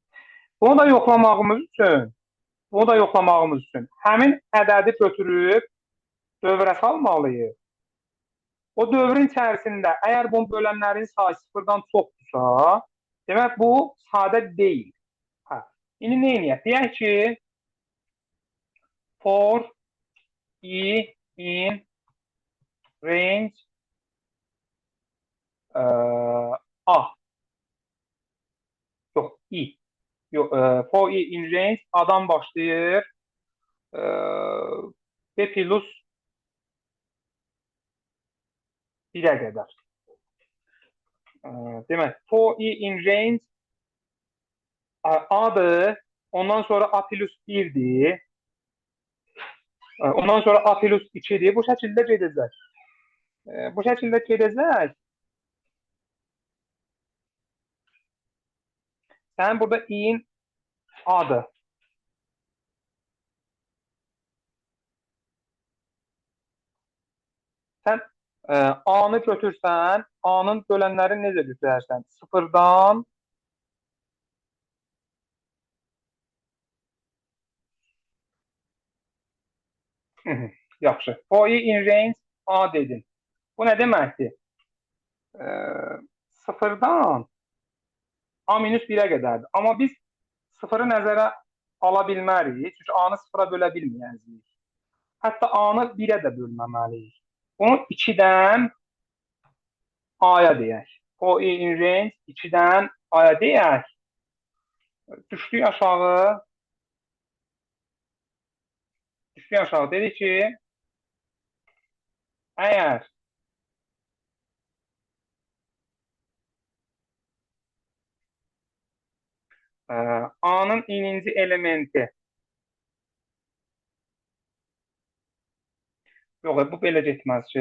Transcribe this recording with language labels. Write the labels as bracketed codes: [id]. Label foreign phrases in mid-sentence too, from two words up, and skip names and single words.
[az] Bunu da yoxlamağımız üçün həmin ədədi götürüb dövrə salmalıyıq. O dövrün içərisində əgər bunun bölənlərin sayı sıfırdan çoxdursa, demək bu sadə deyil. İndi nə edək? Deyək ki, [en] for i in range a. [az] Yox, i. Yox, [en] for i in range [az] a-dan başlayır b plus 1-ə qədər. Demək, [en] for i in range [az] a-dır, ondan sonra a plus 1-dir, ondan sonra a plus 2-dir. Bu şəkildə gedəcək. Bu şəkildə gedəcək. Sənin burada i-in a-dır. Sən a-nı götürsən, a-nın bölənlərini necə götürərsən? Sıfırdan yaxşı. [en] For i in range [az] a dedin. Bu nə deməkdir? Sıfırdan a minus 1-ə qədərdir. Amma biz sıfırı nəzərə ala bilmərik. Çünki a-nı sıfıra bölə bilməyəcəyik. Hətta a-nı 1-ə də bölməməliyik. Bunu 2-dən a-ya deyək. [en] For i in range [az] 2-dən a-ya deyək. Düşdük aşağı. Düşdük aşağı. Dedik ki, əgər a-nın ininci elementi yox, bu belə getməz ki.